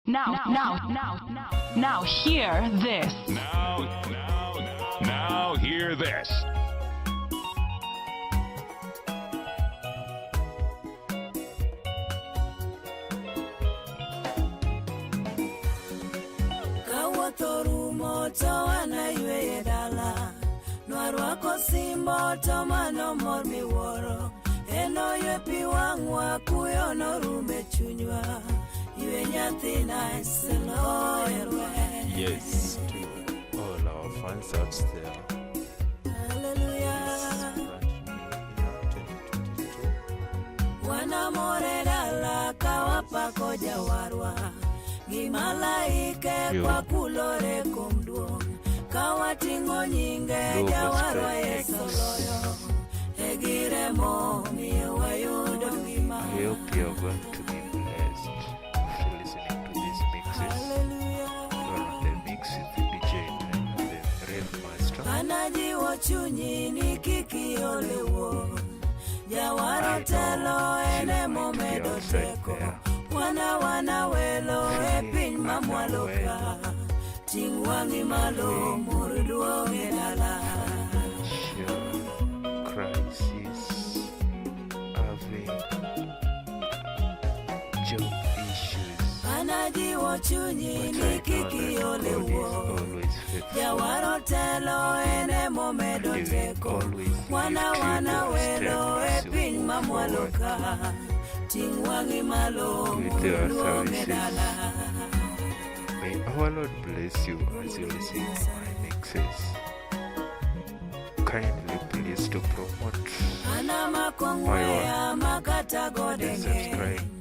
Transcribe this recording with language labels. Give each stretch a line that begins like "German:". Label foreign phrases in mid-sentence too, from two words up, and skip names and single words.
English: Now, hear this. Now, hear this.
Luo (Kenya and Tanzania): Kawuotho rumo to wanaywe dala, nwarwako simbo to mano mor miwuoro, eno ywe pi wang'wa kuyo norume chunywa.
English: Yes, to all our fans out there. Hallelujah. 2022.
Luo (Kenya and Tanzania): Wanamore dala kawapako jawarwa, gimalaike kwa kulore kumduong, kawating'o nyinge jawarwa Yesu loyo, egiremo miyo wayudo ngima.
English: I hope you're going to be blessed after listening to these mixes. Hallelujah. You're on the mix with the DJ and the Rave Master.
Luo (Kenya and Tanzania): Anajiwo chunyi ni kiki olewo, jawaro telo ene momedo teko, wana welo e piny mamwalo ka, ting' wang'i malo mur duong' e dala.
English: Crisis, having job issues.
Luo (Kenya and Tanzania): Anajiwo chunyi ni kiki olewo, jawaro telo ene momedo teko, wana welo e piny mamwalo ka, ting' wang'i malo mur duong' e dala.
English: May our Lord bless you as you listen to my mixes. Kindly please to promote and subscribe.